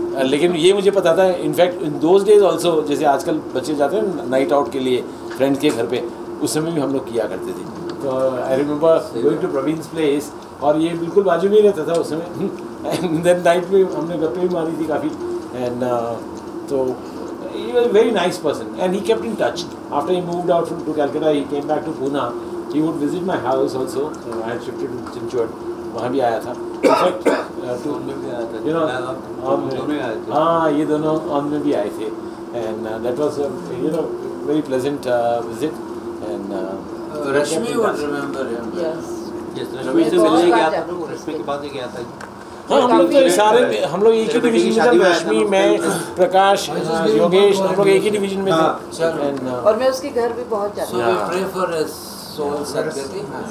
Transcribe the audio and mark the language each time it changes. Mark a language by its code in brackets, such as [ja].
[hi] लेकिन ये मुझे पता था, [en] in fact in those days also, [hi] जैसे आजकल बच्चे जाते हैं नाइट आउट के लिए फ्रेंड के घर पे, उस समय भी हम लोग किया करते थे। [en] तो I remember going to Praveen's place, [hi] और ये बिल्कुल बाजू में ही रहता था उस समय, [en] and then night [hi] में हमने गप्पे भी मारी थी काफ़ी, [en] And तो he was a very nice person, and he kept in touch. After he moved out to Calcutta, he came back to Pune. He would visit my house also. I had shifted to Chinchwad, [hi] वहाँ भी आया था। [en] In fact, you know, [hi] हाँ ये दोनों on में भी आए थे, [en] and that was a very pleasant visit, and Rashmi would remember him. Yes. [hi] Ravi से मिलने गया था, रश्मि के पास ही गया था। हाँ, हम लोग तो सारे, हम लोग एक ही डिवीजन में थे, रश्मि, मैं, प्रकाश, योगेश, हम लोग एक ही डिवीजन में थे। और मैं उसके घर भी बहुत जाती [en] So we pray for his soul, Sadgati.